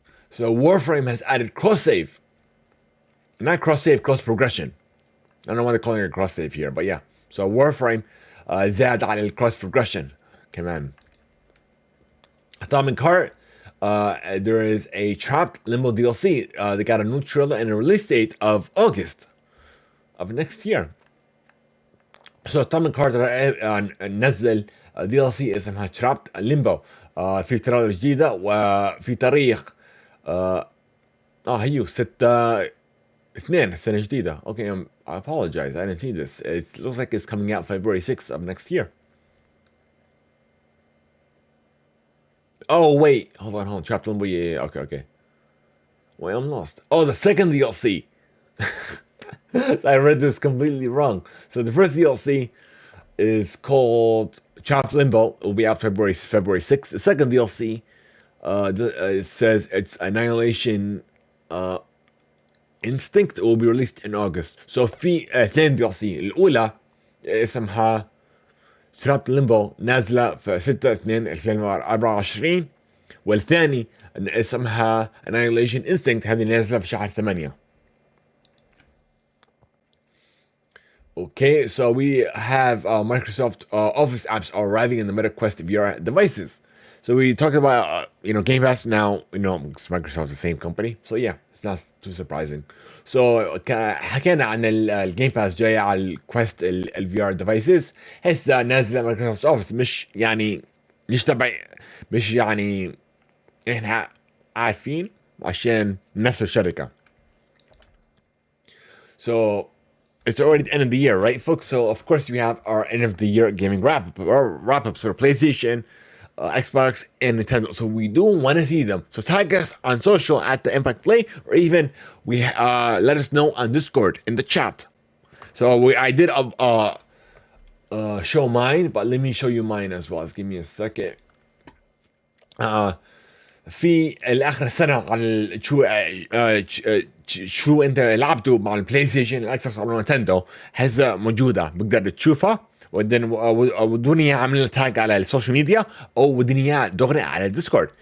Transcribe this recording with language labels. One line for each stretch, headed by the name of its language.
English: So Warframe has added cross save. Not cross save, cross progression. I don't know why they're calling it cross save here, but yeah.
Arabic: So Warframe زاد على الكروس progression كمان.
English: Atomic Heart, there is a Trapped Limbo DLC. They got a new trailer and a release date of August of next year.
Arabic: So Atomic Heart نزل DLC اسمها Trapped Limbo. في تريلر جديدة وفي تاريخ هيو 6/2 السنة الجديدة.
English: Okay, I apologize, I didn't see this. It looks like it's coming out February 6th of next year. Oh wait, hold on. Trapped Limbo, yeah, okay. Wait, I'm lost. Oh, the second DLC. So I read this completely wrong. So the first DLC is called Chopped Limbo. It will be out February 6th. The second DLC, it says it's Annihilation Instinct. It will be released in August. So
Arabic: في اثنين
English: DLC.
Arabic: الأولى اسمها Chopped Limbo نازلة في 6/2/2024 والثاني اسمها Annihilation Instinct هذه نازلة في شهر 8.
English: Okay, so we have Microsoft Office apps are arriving in the Meta Quest VR devices. So we talked about Game Pass now. Microsoft is the same company, so yeah, it's not too surprising.
Arabic: So حكينا عن الجيم باس جاي على الكويست الفي ار ديفايسز. هسه نازله مايكروسوفت اوفيس مش تبع مش احنا عارفين عشان نفس الشركه.
English: So it's already the end of the year, right, folks? So of course we have our end of the year gaming wrap up for PlayStation, Xbox, and Nintendo. So we do want to see them. So tag us on social at the Theimpactplay, or even we let us know on Discord in the chat. So I did show mine, but let me show you mine as well. Just give me a second.
Arabic: في الاخر السنه عن شو انت لعبته مع البلاي ستيشن الاكس بوكس او نينتندو هسه موجوده بقدر تشوفها ودوني اياها عاملين تاج على السوشيال ميديا او ودوني اياها دغري على الديسكورد.